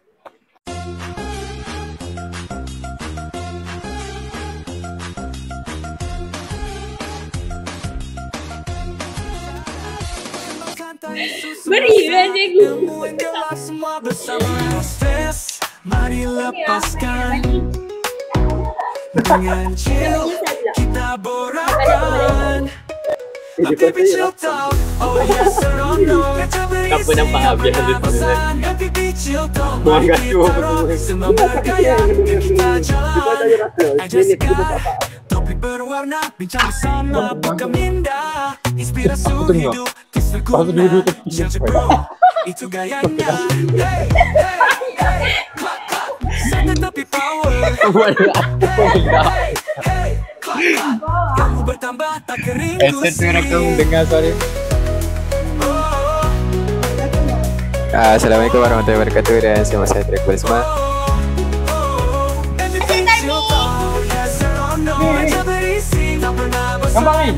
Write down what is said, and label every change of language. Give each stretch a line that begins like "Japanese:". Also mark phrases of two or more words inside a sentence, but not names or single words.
Malay: Beri kan cikgu. Semua bersama stres, mari lepaskan. Dengan chill, kita borakan.
English: FPP Chill Talk, oh yes or no.
Malay: Apa nampak habis ada tulisan. FPP Chill Talk, Buang mari gaduh kita rock. Semua bergaya, kita jalan. Aja segar, topik berwarna, bincang bersama, bukan minda. Inspirasi hidup, kisah guna.
English: Chill Bro,
Malay: itu gayanya.
English: Hey, hey, clap, clap.
Malay: Santai tapi power.
English: Hey, clap, clap.
Malay: Kamu bertambah tak keringu sih. dengar suara.
Arabic: السلام عليكم ورحمة الله وبركاته
Malay: dan selamat sejahtera kepada semua. Gampang ni.